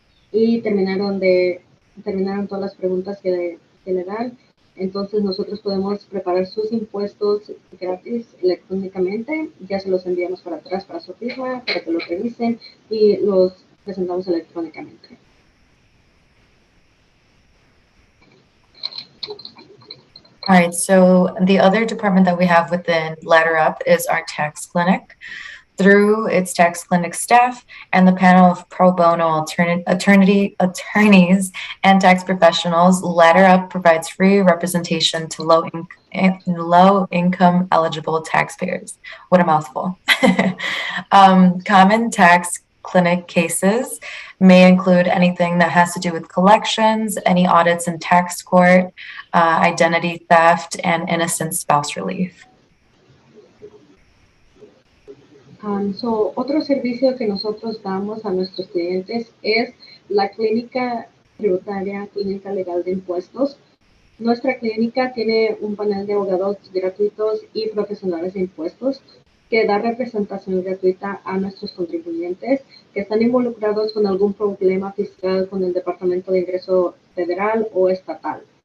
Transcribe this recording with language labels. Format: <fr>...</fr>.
<es>y terminaron todas las preguntas que le dan, entonces nosotros podemos preparar sus impuestos gratis electrónicamente, ya se los enviamos para atrás para su firma, para que los revisen y los presentamos electrónicamente.</es> <en>All right, so the other department that we have within Ladder Up is our tax clinic. Through its tax clinic staff and the panel of pro bono attorneys and tax professionals, Ladder Up provides free representation to low-income eligible taxpayers. What a mouthful. Common tax clinic cases may include anything that has to do with collections, any audits in tax court, identity theft, and innocent spouse relief.</en> <es>Otro servicio que nosotros damos a nuestros clientes es la clínica tributaria, clínica legal de impuestos. Nuestra clínica tiene un panel de abogados gratuitos y profesionales de impuestos que da representación gratuita a nuestros contribuyentes que están involucrados con algún problema fiscal con el Departamento de Ingreso Federal o estatal.</es>